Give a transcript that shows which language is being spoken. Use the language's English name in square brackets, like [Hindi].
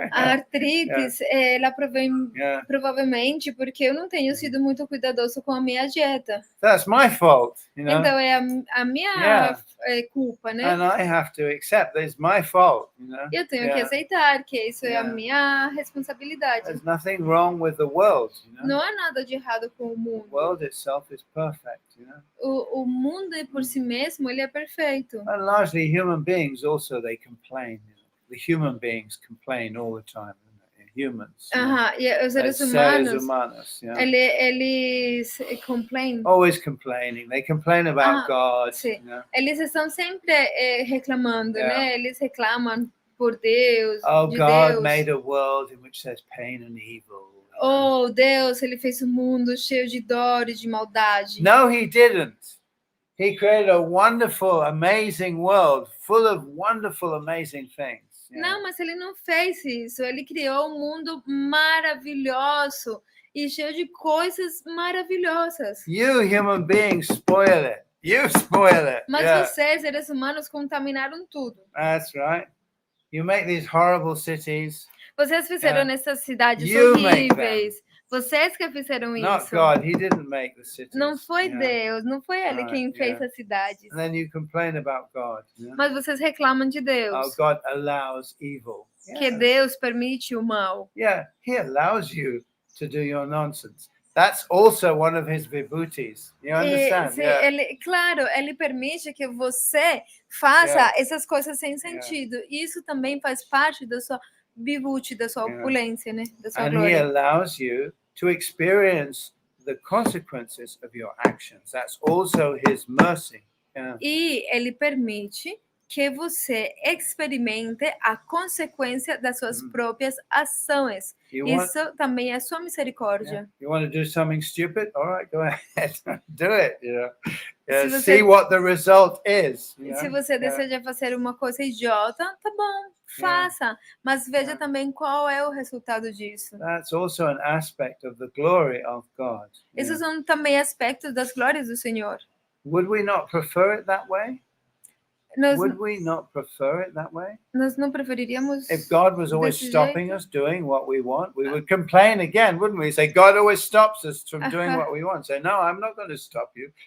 [Portuguese] A artritis, ela provém provavelmente porque eu não tenho sido muito cuidadoso com a minha dieta. [English] That's my fault, you know. [Portuguese] Então é a minha culpa, né? [English] And I have to accept that it's my fault, you know. [Portuguese] Eu tenho que aceitar que isso é a minha responsabilidade. [English] There's nothing wrong with the world, you know. [Portuguese] Não há nada de errado com o mundo. [English] The world itself is perfect, you know. [Portuguese] O mundo por si mesmo, ele é perfeito. [English] And largely human beings also they complain. You know? The human beings complain all the time. Humans. [Portuguese] E os seres humanos, eles [English] complain. Always complaining. They complain about God. [Portuguese] Sim. [English] You know? [Portuguese] Eles estão sempre reclamando, né? Eles reclamam por Deus. [English] Oh, God made a world in which there's pain and evil. [Portuguese] Oh, Deus, ele fez um mundo cheio de dor e de maldade. [English] No, he didn't. He created a wonderful, amazing world full of wonderful, amazing things. [Portuguese] Não, mas ele não fez isso. Ele criou um mundo maravilhoso e cheio de coisas maravilhosas. [English] You human beings spoil it. You spoil it. [Portuguese] Mas vocês, seres humanos, contaminaram tudo. [English] That's right. You make these horrible cities. [Portuguese] Vocês fizeram essas cidades horríveis. Vocês que fizeram isso. [English] Not God. He didn't make the cities. [Portuguese] Não foi Deus, não foi ele quem fez as cidades. [English] And then you complain about God. [Portuguese] Mas vocês reclamam de Deus. [English] Oh, God allows evil. [Portuguese] Que Deus permite o mal. [English] Yeah, he allows you to do your nonsense. That's also one of his vibhutis. You understand? [Portuguese] Claro, ele permite que você faça essas coisas sem sentido. Isso também faz parte da sua vibhuti, da sua opulência, né? Da sua glória. [English] He allows you to experience the consequences of your actions. That's also his mercy. [Portuguese] E ele permite que você experimente a consequência das suas próprias ações. Isso também é sua misericórdia. [English] You want to do something stupid? All right, go ahead. Do it, you know. See what the result is. [Portuguese] Se você deseja fazer uma coisa idiota, tá bom, faça. Mas veja também qual é o resultado disso. [English] That's also an aspect of the glory of God. [Portuguese] Esses são também aspectos das glórias do Senhor. [English] Would we not prefer it that way? Would we not prefer it that way? [Portuguese] Nós não preferiríamos. [English] If God was always stopping us doing what we want, we would complain again, wouldn't we? Say, God always stops us from doing what we want. Say, no, I'm not going to stop you.